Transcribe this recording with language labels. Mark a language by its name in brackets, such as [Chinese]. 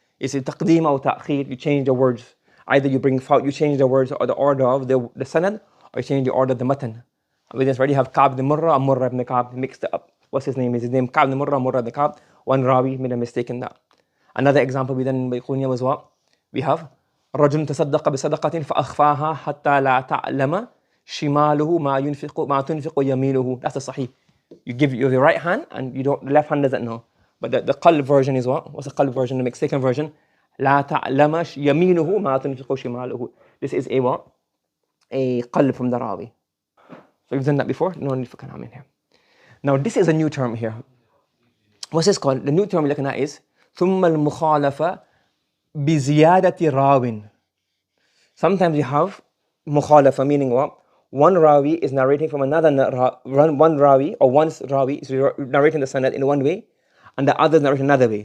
[English] It's a taqdeem or ta'khir. You change the words. Either you change the words or the order of the sanad, or you change the order of the matan. We just already have Ka'b ibn Murrah and Murrah ibn Ka'b mixed up. What's his name? Is his name Ka'b ibn Murrah, Murrah ibn Ka'b. One rawi made a mistake in that. Another example we done by Qunya was what? We have [Arabic] رجل تصدق بصدقة فأخفاها حتى لا تعلم شماله ما تنفق يمينه. [English] That's the sahih. You give your right hand and the left hand doesn't know. But the qalb version is what? What's the qalb version? The mistaken version? [Arabic] لا تعلم يمينه ما تنفق شماله. [English] This is a what? A qalb from the rawi. So we've done that before. No need for kalam in here. Now this is a new term here. What's this called? The new term we're looking at is [Arabic] ثم المخالفة بزيادة راو. [English] Sometimes you have mukhalafa, meaning what? One rawi is narrating from another one rawi, or one rawi is narrating the sanad in one way, and the other narrating another way.